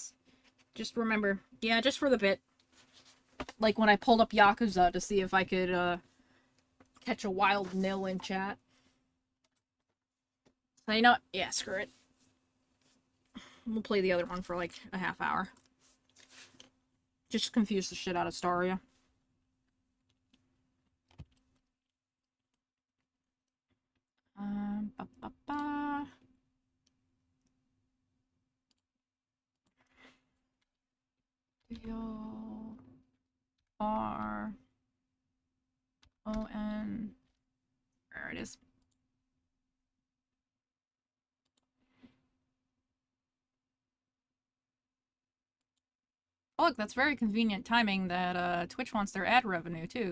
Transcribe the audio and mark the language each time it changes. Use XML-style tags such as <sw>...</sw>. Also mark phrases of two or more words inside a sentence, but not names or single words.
<en>Just remember. Yeah, just for the bit. Like when I pulled up Yakuza to see if I could catch a wild nil in chat. So you know what? Yeah, screw it. We'll play the other one for like a half hour. Just confuse the shit out of Staria. Ba, ba, ba. D-O-R-O-N. There it is. Oh, look, that's very convenient timing that Twitch wants their ad revenue too.</en>